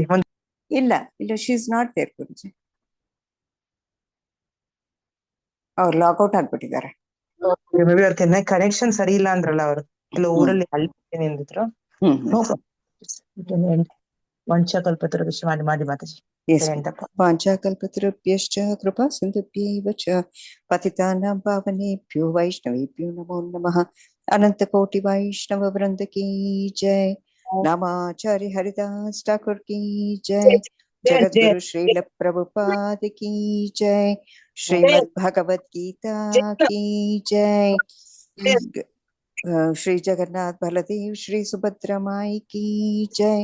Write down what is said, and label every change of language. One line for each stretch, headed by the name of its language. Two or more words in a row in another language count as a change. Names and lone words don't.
Kannada: ಇಲ್ಲ
English: she is not there
Kannada: ಗುರುಜಿ, ಅವ್ರು ಲಾಗೌಟ್ ಆಗ್ಬಿಟ್ಟಿದ್ದಾರೆ. ಕನೆಕ್ಷನ್ ಸರಿ ಇಲ್ಲ ಅಂದ್ರಲ್ಲ ಅವರು, ಎಲ್ಲ ಊರಲ್ಲಿ ಹಳ್ಳಿ ನಿಂದಿದ್ರು. ವಂಶಕಲ್ಪತರು ವಿಷಯ ಮಾಡಿ ಮಾತಾಜಿ.
Sanskrit: ವಾಂಛಾಕಲ್ಪತರುಭ್ಯಶ್ಚ ಕೃಪಾ ಸಿಂಧುಭ್ಯೈವ ಚ ಪತಿತಾನಾಂ ಪಾವನೇಭ್ಯೋ ವೈಷ್ಣವೇಭ್ಯೋ ನಮೋ ನಮಃ.
Hindi: अनंत कोटि वैष्णव वृंद की जय. नामाचार्य हरिदास ठाकुर की जय. जगद्गुरु श्रील प्रभुपाद की जय. श्रीमद् भगवद् गीता की जय. श्री जगन्नाथ बलदेव श्री सुभद्रा माई की जय.